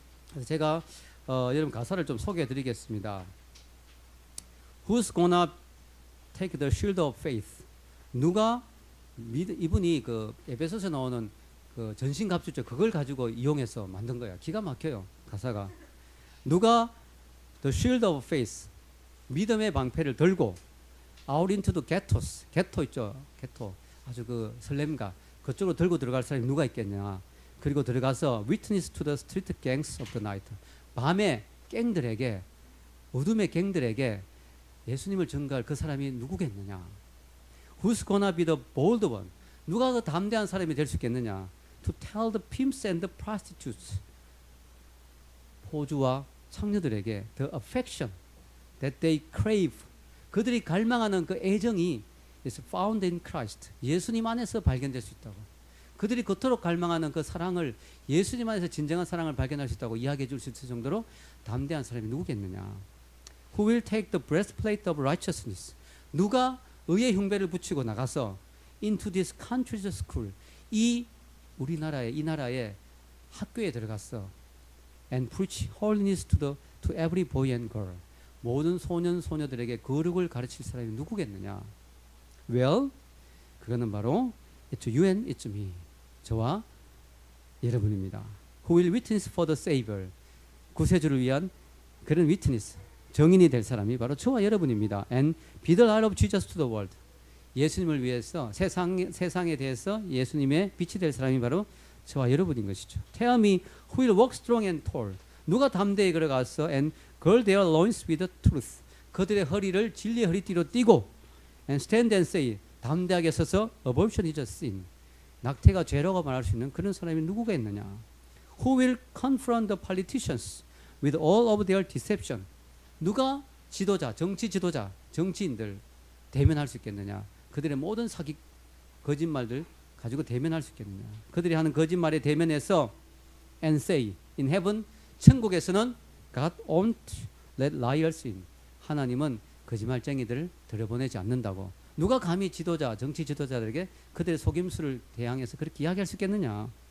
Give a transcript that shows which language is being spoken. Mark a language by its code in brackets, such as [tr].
[ko] 그래서 제가 여러분 가사를 좀 소개해 드리겠습니다. [en] Who's gonna take the shield of faith? [ko] 누가 이분이 그 에베소서 나오는 그 전신갑주죠. 그걸 가지고 이용해서 만든 거야. 기가 막혀요. 가사가. 누가 [en] the shield of faith, [ko] 믿음의 방패를 들고 [en] out into the ghettos, [ko] 게토 있죠. 게토. 아주 그 설렘가 그쪽으로 들고 들어갈 사람이 누가 있겠냐. 그리고 들어가서 [en] witness to the street gangs of the night. [ko] 밤에 갱들에게, 어둠의 갱들에게 예수님을 전가할 그 사람이 누구겠느냐. [en] Who's gonna be the bold one? [ko] 누가 그 담대한 사람이 될 수 있겠느냐. [en] To tell the pimps and the prostitutes, [ko] 포주와 창녀들에게 [en] the affection that they crave, [ko] 그들이 갈망하는 그 애정이 [en] is found in Christ, [ko] 예수님 안에서 발견될 수 있다고. 그들이 그토록 갈망하는 그 사랑을, 예수님 안에서 진정한 사랑을 발견할 수 있다고 이야기해 줄 수 있을 정도로 담대한 사람이 누구겠느냐. [en] Who will take the breastplate of righteousness? [ko] 누가 의의 흉배를 붙이고 나가서 [en] into this country's school, [ko] 이 우리나라의, 이 나라의 학교에 들어갔어. [en] And preach holiness to every boy and girl. [ko] 모든 소년 소녀들에게 거룩을 가르칠 사람이 누구겠느냐. [en] Well, [ko] 그거는 바로 [en] it's you and it's me. [ko] 저와 여러분입니다. [en] Who will witness for the Savior? [ko] 구세주를 위한 그런 witness, 정인이 될 사람이 바로 저와 여러분입니다. [en] And be the light of Jesus to the world. [ko] 예수님을 위해서 세상에 대해서 예수님의 빛이 될 사람이 바로 저와 여러분인 것이죠. [en] Tell me who will walk strong and tall. [ko] 누가 담대히 걸어가서 [en] and gird their loins with the truth. [ko] 그들의 허리를 진리의 허리띠로 띠고 [en] and stand and say, [ko] 담대하게 서서 [en] abortion is a sin. [ko] 낙태가 죄라고 말할 수 있는 그런 사람이 누구가 있느냐? Who will confront the politicians with all of their deception? 누가 지도자, 정치 지도자, 정치인들 대면할 수 있겠느냐? 그들의 모든 사기, 거짓말들 가지고 대면할 수 있겠느냐? 그들이 하는 거짓말에 대면해서 [en] and say, in heaven, [ko] 천국에서는 [en] God won't let liars in. [ko] 하나님은 거짓말쟁이들을 들여보내지 않는다고. 누가 감히 지도자, 정치 지도자들에게 그들의 속임수를 대항해서 그렇게 이야기할 수 있겠느냐?